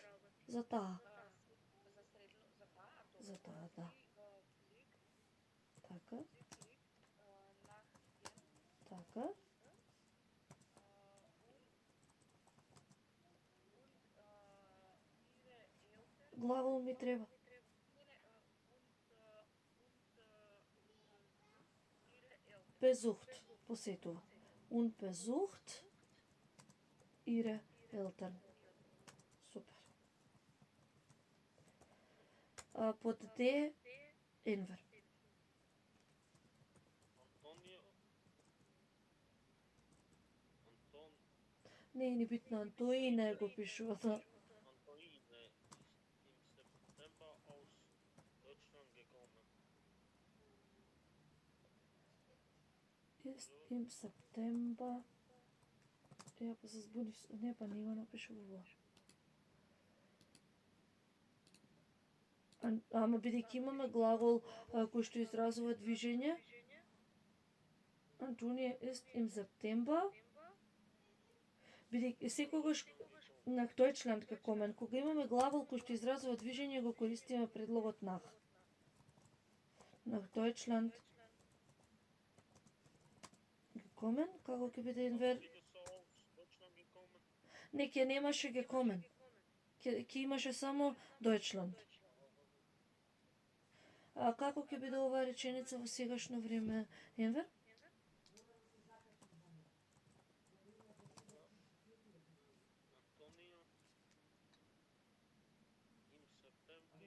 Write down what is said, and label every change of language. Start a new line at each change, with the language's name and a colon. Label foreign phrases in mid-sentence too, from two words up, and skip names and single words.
Macedonian: За таа. За таа, да. Така. Така. Глагол ми треба. Besucht, посетува.
German: und besucht ihre Eltern.
Macedonian: Супер. Под D, Enver. Antonio. Anton. Не е ни битно, Антоине го пишува. Да.
German: Antoine ist im September aus Deutschland gekommen. Ist im September. Ja,
Macedonian: па се збунив. Не, па не го напишува. Ама бидејќи имаме глагол кој што изразува движење, Антонија
German: ist im September,
Macedonian: бидејќи секогаш на Deutschland gekommen, кога имаме глагол кој што изразува движење, го користиме предлогот nach.
German: Nach Deutschland gekommen,
Macedonian: како ќе биде Enver?
German: Deutschland gekommen.
Macedonian: Не, ќе немаше gekommen. Ќе имаше само Deutschland. А како ќе биде оваа реченица во сегашно време, Enver?
German: Antonio im September.